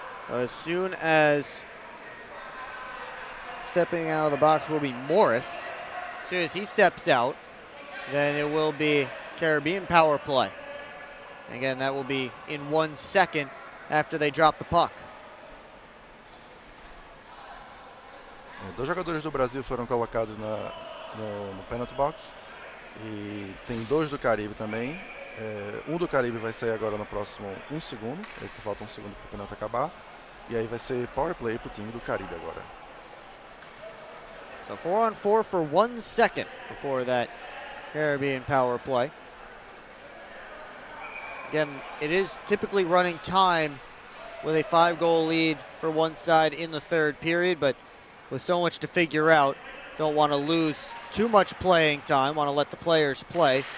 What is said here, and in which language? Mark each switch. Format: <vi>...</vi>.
<en>As soon as stepping out of the box will be Morris. As soon as he steps out, then it will be Caribbean power play. Again, that will be in 1 second after they drop the puck.</en> <pt>Dois jogadores do Brasil foram colocados no penalty box e tem 2 do Caribe também. Um do Caribe vai sair agora no próximo 1 segundo, falta 1 segundo para o penalty acabar. E aí vai ser power play para o time do Caribe agora.</pt> <en>So 4-on-4 for 1 second before that Caribbean power play. Again, it is typically running time with a 5-goal lead for one side in the third period, but with so much to figure out, don't want to lose too much playing time, want to let the players play.</en>